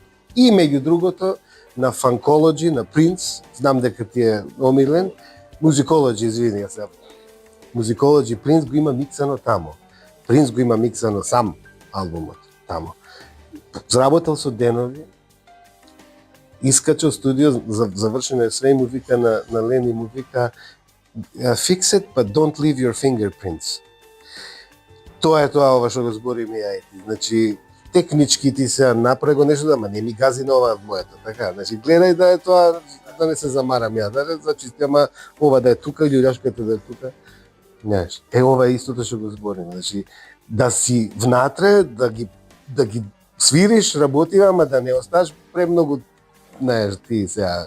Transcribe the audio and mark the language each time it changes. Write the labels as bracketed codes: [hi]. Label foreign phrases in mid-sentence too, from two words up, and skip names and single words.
[mk] И меѓу другото на Funkology, на Prince, знам дека ти е омилен, Musicology, извини ја се. Musicology, Prince го има миксано тамо. Prince го има миксано сам албумот тамо. Зработел со денови, искачал студио, завршено е све и му вика на Лени, му вика [en] fix it, but don't leave your fingerprints. [mk] Тоа е тоа ова што го збориме ја ети. Значи, технички ти се направи го нешто, ама не ми гази на ова моето, така. Значи, гледај да е тоа, да не се замарам ја, да значи, ама ова да е тука, љуѓашката да е тука. Знаеш, ова е истото што го зборим, значи да си внатре, да ги свириш, работи, ама да не осташ премногу, знаеш, ти сега.